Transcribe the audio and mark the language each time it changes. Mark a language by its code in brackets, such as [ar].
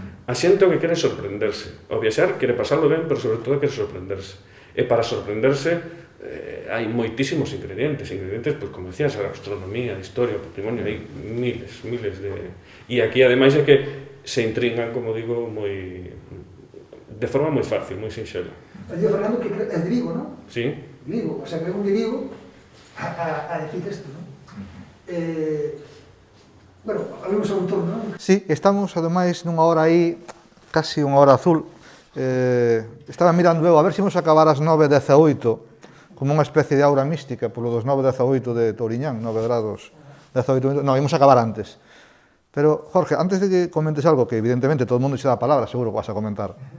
[gl] A xente o que quere sorprenderse. O viaxar quere pasarlo ben, pero sobre todo quere sorprenderse. E para sorprenderse hai moitísimos ingredientes, como decías, a gastronomía, a historia, o patrimonio, hai miles de... E aquí, ademais, é que se intrigan, como digo, de forma moi fácil, moi sinxela. [es] Allí Fernando, que es de Vigo, ¿no? Sí. De Vigo, o sea, que es un de Vigo a decir esto, ¿no? Bueno, abrimos un turno, ¿no? [gl] Sí, estamos, ademais, nunha hora aí, casi unha hora azul. Estaba mirando eu, a ver se imos acabar as 9:18, como unha especie de aura mística, polo dos 9:18 de Touriñán, 9 grados, 18 minutos. Non, imos acabar antes. Pero, Jorge, antes de que comentes algo, que evidentemente todo o mundo xe dá a palabra, seguro que vas a comentar.